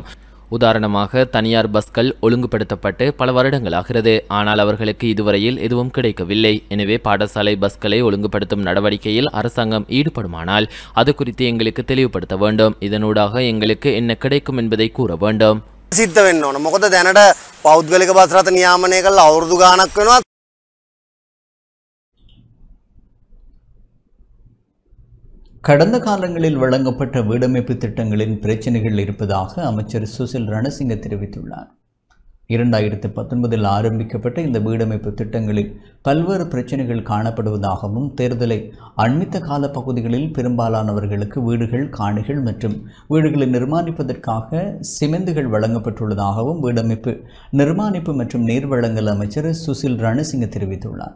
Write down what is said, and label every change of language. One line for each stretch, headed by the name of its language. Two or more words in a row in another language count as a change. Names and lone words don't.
Tamil: உதாரணமாக தனியார் பஸ்கள் ஒழுங்குபடுத்தப்பட்டு பல வருடங்களாகிறது, ஆனால் அவர்களுக்கு இதுவரையில் எதுவும் கிடைக்கவில்லை. எனவே பாடசாலை பஸ்களை ஒழுங்குபடுத்தும் நடவடிக்கையில் அரசாங்கம் ஈடுபடுமானால் அது குறித்து எங்களுக்கு தெளிவுபடுத்த வேண்டும். இதனூடாக எங்களுக்கு என்ன கிடைக்கும் என்பதை கூற வேண்டும்.
Sinhala: සිද්ධ වෙන්න ඕන. මොකද දැනට පෞද්ගලික බස් රථ නියාමනය කළා අවුරුදු ගාණක් වෙනවා.
Tamil: கடந்த காலங்களில் வழங்கப்பட்ட வீடமைப்பு திட்டங்களின் பிரச்சனைகள் இருப்பதாக அமைச்சர் சுசில் ரணசிங்க தெரிவித்துள்ளார். 2019 ஆரம்பிக்கப்பட்ட இந்த வீடமைப்பு திட்டங்களில் பல்வேறு பிரச்சனைகள் காணப்படுவதாகவும் தேர்தலை அண்மித்த கால பகுதிகளில் பெரும்பாலானவர்களுக்கு வீடுகள், காணிகள் மற்றும் வீடுகளை நிர்மாணிப்பதற்காக சிமெந்துகள் வழங்கப்பட்டுள்ளதாகவும் வீடமைப்பு, நிர்மாணிப்பு மற்றும் நீர் வழங்கல் அமைச்சர் சுசில் ரணசிங்க தெரிவித்துள்ளார்.